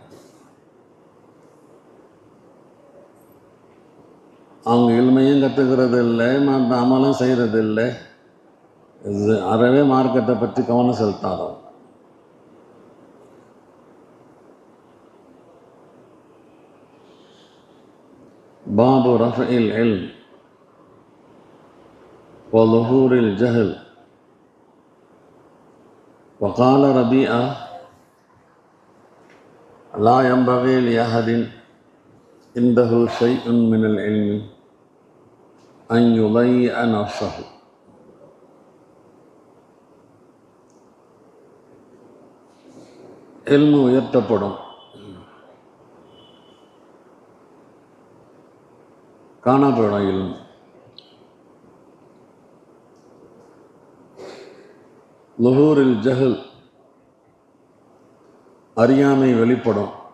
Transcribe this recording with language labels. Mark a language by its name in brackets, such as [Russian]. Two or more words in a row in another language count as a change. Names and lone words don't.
[Tamil] அவங்க இல்மையும் கற்றுக்கிறது இல்லை, மற்ற அமலும் செய்கிறது இல்லை, அறவே மார்க்கத்தை பற்றி கவனம் செலுத்தாதவங்க. [Arabic] باب رفع العلم وظهور الجهل. وقال ربيعة لا ينبغي لأحد عنده شيء من العلم أن يضيع نفسه. [Tamil] இல்மு உயர்த்தப்படும், காணப்படும். [Arabic] العلم ظهور الجهل, [Tamil] அறியாமை வெளிப்படும்.